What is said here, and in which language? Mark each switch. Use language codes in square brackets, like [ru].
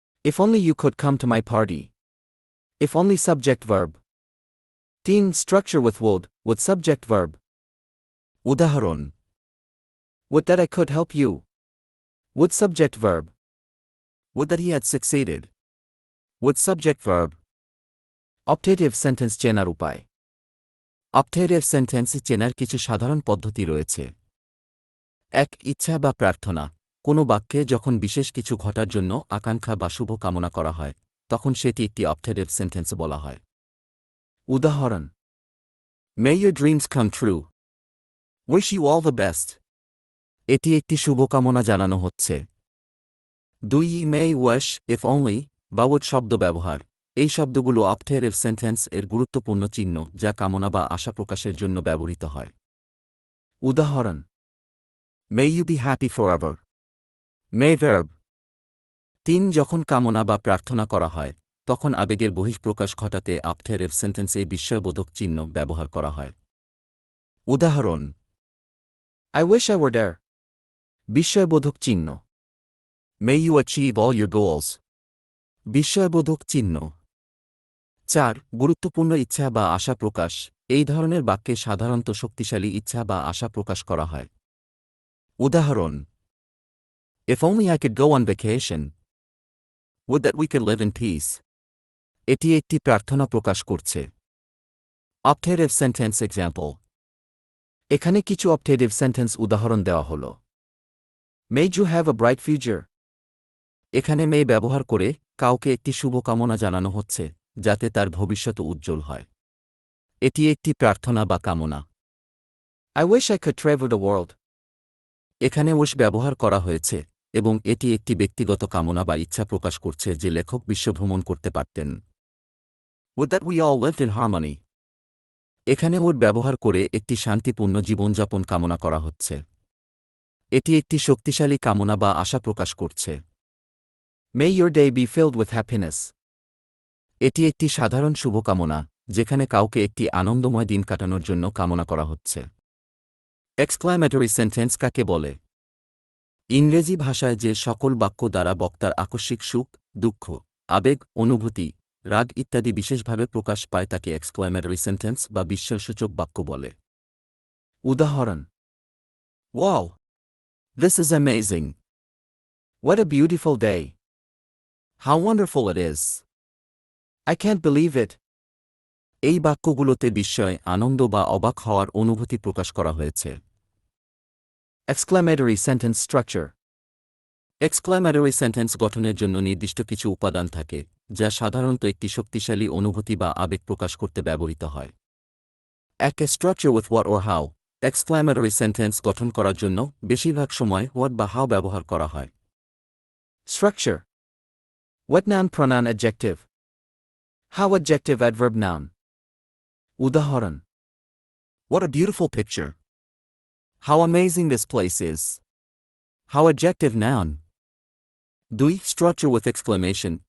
[en] If only you could come to my party. If only subject verb. 3. Structure with would, with subject verb. [bn] উদাহরণ: [en] Would that I could help you. Would subject verb. Would that he had succeeded. Would subject verb. [bn] Optative sentence চেনার উপায়. Optative sentence চেনার কিছু সাধারণ পদ্ধতি রয়েছে। 1. ইচ্ছা বা প্রার্থনা। কোনো বাক্যে যখন বিশেষ কিছু ঘটার জন্য আকাঙ্ক্ষা বা শুভ কামনা করা হয়, তখন সেটি একটি optative sentence বলা হয়। উদাহরণ: [en] May your dreams come true. Wish you all the best. [bn] এটি একটি শুভকামনা জানানো হচ্ছে। 2. May wish, if only, বা would শব্দ ব্যবহার। এই শব্দগুলো optative sentence এর গুরুত্বপূর্ণ চিহ্ন যা কামনা বা আশা প্রকাশের জন্য ব্যবহৃত হয়। উদাহরণ: [en] May you be happy forever. May verb. 3. [bn] যখন কামনা বা প্রার্থনা করা হয়, তখন আবেগের বহিঃপ্রকাশ ঘটাতে optative sentence এ বিস্ময়বোধক চিহ্ন ব্যবহার করা হয়। উদাহরণ: [en] I wish I were there. [bn] বিস্ময়বোধক চিহ্ন। [en] May you achieve all your goals. [bn] বিস্ময়বোধক চিহ্ন। 4. গুরুত্বপূর্ণ ইচ্ছা বা আশা প্রকাশ। এই ধরনের বাক্যে সাধারণত শক্তিশালী ইচ্ছা বা আশা প্রকাশ করা হয়। উদাহরণ: [en] If only I could go on vacation. Would that we could live in peace. [bn] এটি একটি প্রার্থনা প্রকাশ করছে। [en] Optative sentence example. [bn] এখানে কিছু optative sentence উদাহরণ দেওয়া হল। [en] May you have a bright future. [bn] এখানে may ব্যবহার করে কাউকে একটি শুভকামনা জানানো হচ্ছে যাতে তার ভবিষ্যৎ উজ্জ্বল হয়। এটি একটি প্রার্থনা বা কামনা। [en] I wish I could travel the world. [bn] এখানে wish ব্যবহার করা হয়েছে এবং এটি একটি ব্যক্তিগত কামনা বা ইচ্ছা প্রকাশ করছে যে লেখক বিশ্বভ্রমণ করতে পারতেন। [en] Would that we all lived in harmony. [bn] এখানে would ব্যবহার করে একটি শান্তিপূর্ণ জীবনযাপন কামনা করা হচ্ছে। এটি একটি শক্তিশালী কামনা বা আশা প্রকাশ করছে। [en] May your day be filled with happiness. [bn] এটি একটি সাধারণ শুভকামনা যেখানে কাউকে একটি আনন্দময় দিন কাটানোর জন্য কামনা করা হচ্ছে। এক্সক্লামেটরি সেন্টেন্স কাকে বলে? ইংরেজি ভাষায় যে সকল বাক্য দ্বারা বক্তার আকস্মিক সুখ, দুঃখ, আবেগ, অনুভূতি, রাগ ইত্যাদি বিশেষভাবে প্রকাশ পায় তাকে এক্সক্লামেটরি সেন্টেন্স বা বিস্ময়সূচক বাক্য বলে। উদাহরণ: [en] Wow! This is amazing! What a beautiful day. How wonderful it is! I can't believe it. [bn] এই বাক্যগুলোতে বিস্ময়, আনন্দ বা অবাক হওয়ার অনুভূতি প্রকাশ করা হয়েছে। [en] Exclamatory sentence structure. [bn] Exclamatory sentence গঠনের জন্য নির্দিষ্ট কিছু উপাদান থাকে যা সাধারণত একটি শক্তিশালী অনুভূতি বা আবেগ প্রকাশ করতে ব্যবহৃত হয়। এক structure with what or how. Exclamatory sentence গঠন করার জন্য বেশিরভাগ সময় হোয়াট বা হাউ ব্যবহার করা হয়। [en] Structure. What noun pronoun adjective. How adjective adverb noun. [bn] উদাহরণ: [en] What a beautiful picture! How amazing this place is! How adjective noun. 2. Structure with exclamation.